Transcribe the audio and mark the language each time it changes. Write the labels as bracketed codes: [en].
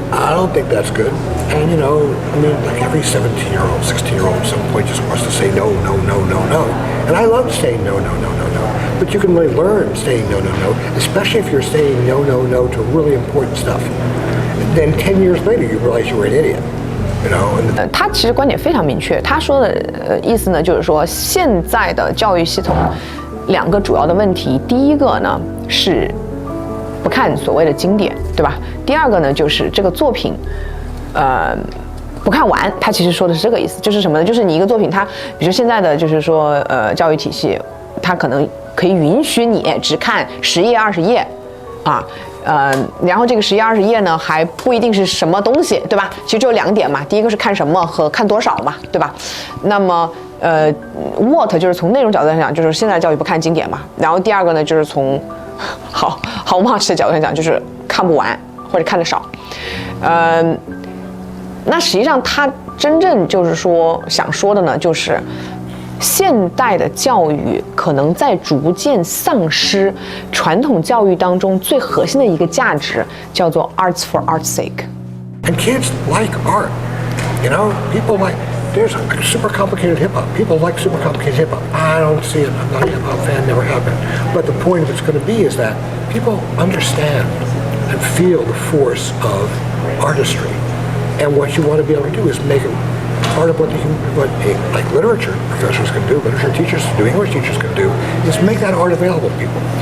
[en] I don't think that's good. And you know, I mean, like every 17-year-old, 16-year-old at some point just wants to say no, no, no, no, no. And I love saying no, no, no, no, no. But you can really learn saying no, no, no, especially if you're saying no, no, no to really important stuff. Then 10 years later, you realize you were an idiot. [zh] 他其实观点非常明确，他说的意思呢，就是说现在的教育系统2个主要的问题，第一个呢是不看所谓的经典，对吧？第二个呢就是这个作品，不看完，他其实说的是这个意思，就是什么呢？就是你一个作品，它比如现在的就是说教育体系，它可能可以允许你只看10页20页，啊。然后这个10页20页呢，还不一定是什么东西，对吧？其实就2点嘛，第一个是看什么和看多少嘛，对吧？那么what 就是从内容角度上讲，就是现在教育不看经典嘛。然后第二个呢，就是从how much 的角度上讲，就是看不完或者看得少。那实际上他真正就是说想说的呢，就是现代的教育可能在逐渐丧失传统教育当中最核心的一个价值，叫做 [en] arts for art's sake。 And kids like art. You know, people like, there's super complicated hip hop. People like super complicated hip hop. I don't see it. I'm not a hip hop fan, never have been. But the point of it's going to be is that people understand and feel the force of artistry. And what you want to be able to do is make it part of what like literature professors can do, literature teachers can do, English teachers can do, is make that art available to people.